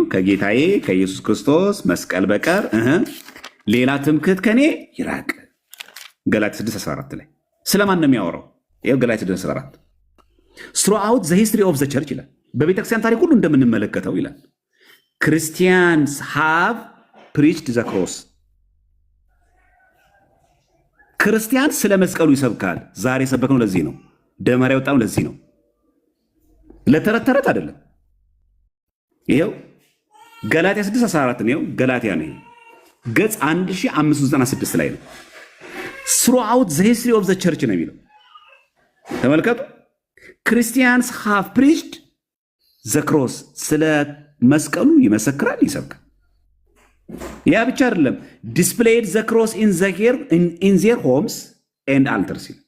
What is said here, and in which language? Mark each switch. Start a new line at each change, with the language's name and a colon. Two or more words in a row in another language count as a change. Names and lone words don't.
Amharic: ከጌታዬ ከኢየሱስ ክርስቶስ መስቀል በቀር ሌላ ትምክህት ከኔ ይራቅ። ገላትያ 6:14 ላይ ስለማን ነው የሚያወራው? ይኸው ገላትያ 6:14
English: throughout the history of the church
Amharic: ይላል። በቤተክርስቲያን ታሪክ ሁሉ እንደምንመለከተው ይላል
English: Christians have preached the cross
Amharic: ክርስቲያን ስለ መስቀሉ ይሰብካል። ዛሬ የሰበክነው ለዚህ ነው። ደመራ የወጣነው ለዚህ ነው። ለተረት ተረት አይደለም። ይሄው ገላትያ 6:14 ነው። ገላትያ ነው ገጽ 1596 ላይ ነው።
English: throughout the history of the church
Amharic: ነው የሚለው። ተመልከቱ።
English: Christians have preached the cross፣
Amharic: ስለ መስቀሉ ይመሰክራል፣ ይሰብካል። ያ ብቻ አይደለም፣
English: displayed the cross in their homes and altars፣